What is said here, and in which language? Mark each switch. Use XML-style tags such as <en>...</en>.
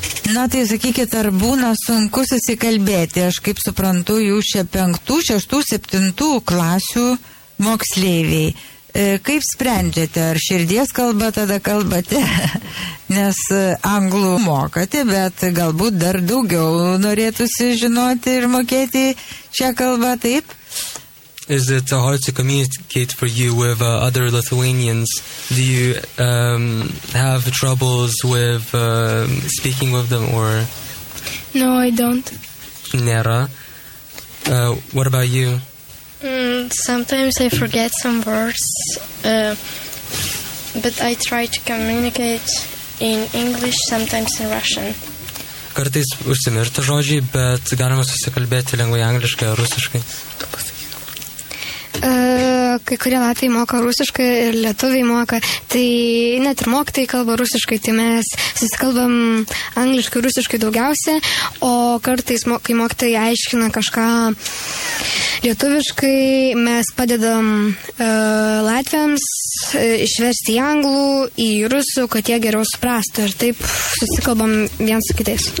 <lt>Na, tai sakykit, ar būna sunku susikalbėti. Aš kaip suprantu, jūs čia 5, 6, 7 klasių moksleiviai. Kaip sprendžiate, ar širdies kalba tada kalbate, nes anglų mokate, bet galbūt dar daugiau norėtųsi žinoti ir mokėti šią kalbą, taip?</lt> <en>Is it hard to communicate for you with other Lithuanians? Do you have troubles with speaking with them or? No, I don't.</en> <lt>Nėra.</lt> <en>What about you? Sometimes I forget some words, but I try to communicate in English, sometimes in Russian.</en> <lt>Kartais užsimirta žodžiai, bet galima susikalbėti lengvai angliškai ar rusiškai. kai kurie latviai moka rusiškai ir lietuviai moka, tai net ir mokytai kalba rusiškai, tai mes susikalbam angliškai, rusiškai daugiausia, o kartais, kai mokytai aiškina kažką lietuviškai, mes padedam latviams išversti į anglų, į rusų, kad jie geriau suprastų ir taip susikalbam vienas su kitais.</lt>